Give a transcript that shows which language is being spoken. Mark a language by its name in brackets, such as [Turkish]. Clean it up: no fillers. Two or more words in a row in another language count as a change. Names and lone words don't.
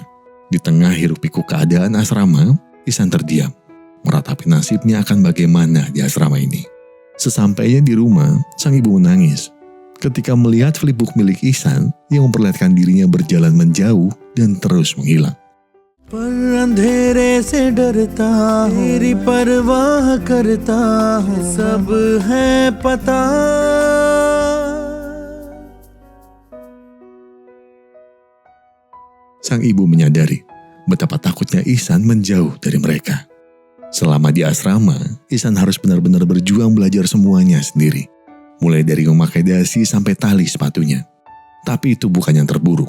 [Indonesian] Di tengah hiruk-pikuk keadaan asrama, Ihsan terdiam, meratapi nasibnya akan bagaimana di asrama ini. Sesampainya di rumah, sang ibu menangis ketika melihat flipbook milik Ihsan yang memperlihatkan dirinya berjalan menjauh dan terus menghilang. [Hindi] पर अंधेरे से डरता हूँ, तेरी परवाह करता हूँ, सब है पता. [Indonesian] Sang ibu menyadari betapa takutnya Ihsan menjauh dari mereka. Selama di asrama, Ihsan harus benar-benar berjuang belajar semuanya sendiri. Mulai dari memakai dasi sampai tali sepatunya. Tapi itu bukan yang terburuk.